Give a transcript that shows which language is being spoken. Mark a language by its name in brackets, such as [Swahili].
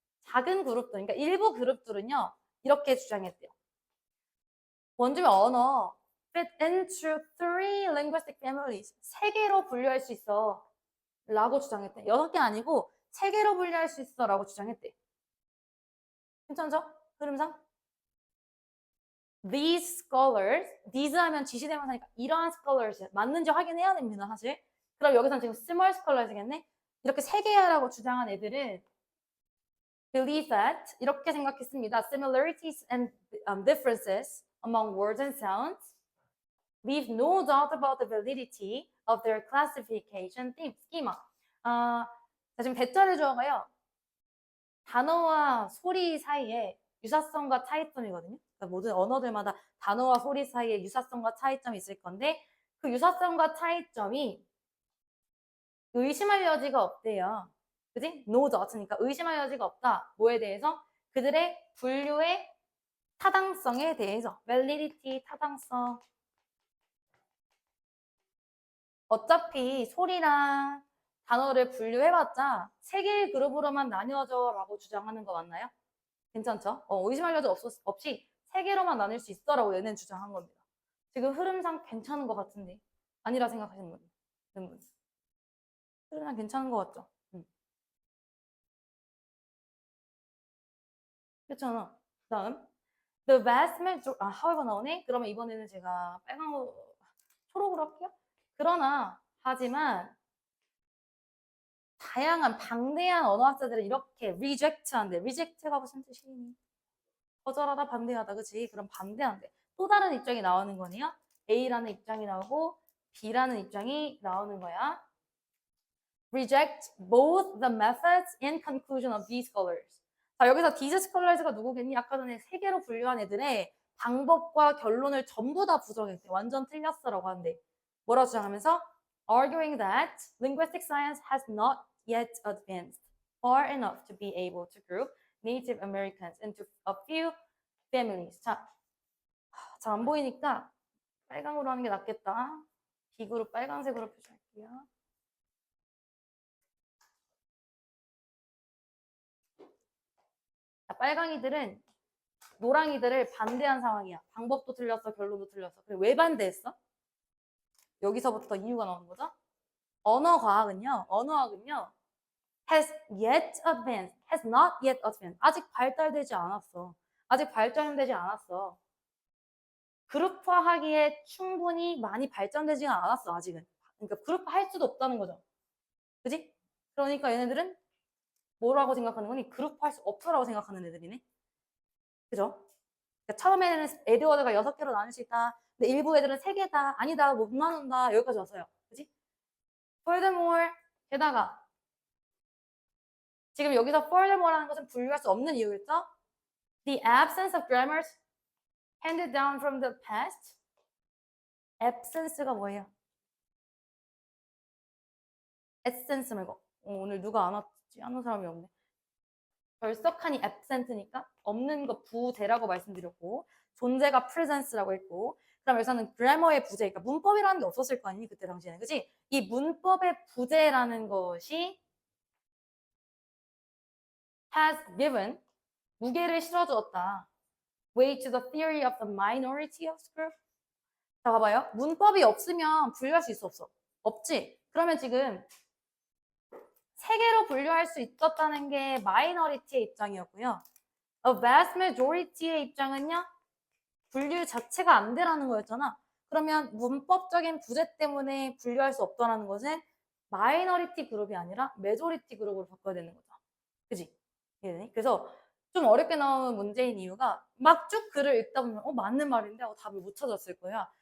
[Korean] 작은 그룹들, 그러니까 일부 그룹들은요, 이렇게 주장했대요. 원주민 언어 [English] fit into 3 linguistic families. [Korean] 3개로 분류할 수 있어. 라고 주장했대. 6개 아니고 3개로 분류할 수 있어. 라고 주장했대. 괜찮죠? 흐름상? [English] These scholars, [Korean] these 하면 지시대명사니까 이러한 scholars 맞는지 확인해야 됩니다, 사실. 그럼 여기서는 지금 [English] small scholars [Korean] 겠네? 이렇게 3개야라고 주장한 애들은 [English] believe that [Korean] 이렇게 생각했습니다. [English] Similarities and differences among words and sounds leave no doubt about the validity of their classification schema. [Korean] 자, 지금 대절의 주어가요. 단어와 소리 사이에 유사성과 차이점이거든요. 그러니까 모든 언어들마다 단어와 소리 사이에 유사성과 차이점이 있을 건데 그 유사성과 차이점이 의심할 여지가 없대요. 그지? [English] No doubt [Korean] 니까 의심할 여지가 없다. 뭐에 대해서? 그들의 분류의 타당성에 대해서. validity, 타당성. 어차피 소리랑 단어를 분류해봤자 3개의 그룹으로만 나뉘어져 라고 주장하는 거 맞나요? 괜찮죠? 의심할 여지 없이 3개로만 나눌 수 있어 라고 얘는 주장한 겁니다. 지금 흐름상 괜찮은 것 같은데 아니라 생각하시는 분. 흐름상 괜찮은 것 같죠? 그렇잖아. 다음. [English] The vast majority, however [Korean] 나오네? 그러면 이번에는 제가 빨강으로, 초록으로 할게요. 그러나, 하지만, 다양한 방대한 언어학자들은 이렇게 reject한대. reject가 무슨 뜻이니? 거절하다, 반대하다, 그치? 그럼 반대한대. 또 다른 입장이 나오는 거네요. A라는 입장이 나오고 B라는 입장이 나오는 거야. [English] Reject both the methods and conclusion of these scholars. [Korean] 자, 여기서 [English] these scholars [Korean] 가 누구겠니? 아까 전에 세 개로 분류한 애들의 방법과 결론을 전부 다 부정했대. 완전 틀렸어라고 하는데. 뭐라고 주장하면서? [English] Arguing that linguistic science has not yet advanced far enough to be able to group Native Americans into a few families. [Korean] 자, 잘 안 보이니까 빨강으로 하는 게 낫겠다. 비그룹 빨간색으로 표시할게요. 자, 빨강이들은 노랑이들을 반대한 상황이야. 방법도 틀렸어, 결론도 틀렸어. 그래, 왜 반대했어? 여기서부터 이유가 나오는 거죠. 언어학은요, [English] has yet advanced, has not yet advanced. [Korean] 아직 발달되지 않았어. 아직 발전되지 않았어. 그룹화하기에 충분히 많이 발전되지가 않았어, 아직은. 그러니까 그룹화할 수도 없다는 거죠. 그지? 그러니까 얘네들은 뭐라고 생각하는 거니? 그룹화할 수 없어라고 생각하는 애들이네. 그죠? 그러니까 처음에는 에드워드가 6개로 나눌 수 있다. 근데 일부 애들은 3개다. 아니다. 못 나눈다. 여기까지 왔어요. 그지? Furthermore, 게다가 지금 여기서 furthermore라는 것은 분류할 수 없는 이유겠죠? [English] The absence of grammars handed down from the past. [Korean] absence가 뭐예요? essence 말고. 오늘 누가 안 왔지? 아는 사람이 없네. 결석한이 absent니까 없는 거 부재라고 말씀드렸고 존재가 presence라고 했고 그럼 여기서는 grammar의 부재, 그러니까 문법이라는 게 없었을 거 아니니 그때 당시에는, 그지? 이 문법의 부재라는 것이 [English] has given [Korean] 무게를 실어주었다. [English] weight to the theory of the minority of group. [Korean] 자, 봐봐요. 문법이 없으면 분류할 수 있어, 없어? 없지? 그러면 지금 3개로 분류할 수 있었다는 게 마이너리티의 입장이었고요. [English] A vast majority의 [Korean] 입장은요. 분류 자체가 안 되라는 거였잖아. 그러면 문법적인 부재 때문에 분류할 수 없다는 것은 마이너리티 그룹이 아니라 메조리티 그룹으로 바꿔야 되는 거죠. 그지? 그래서 좀 어렵게 나오는 문제인 이유가 막 쭉 글을 읽다 보면 맞는 말인데 답을 못 찾았을 거야.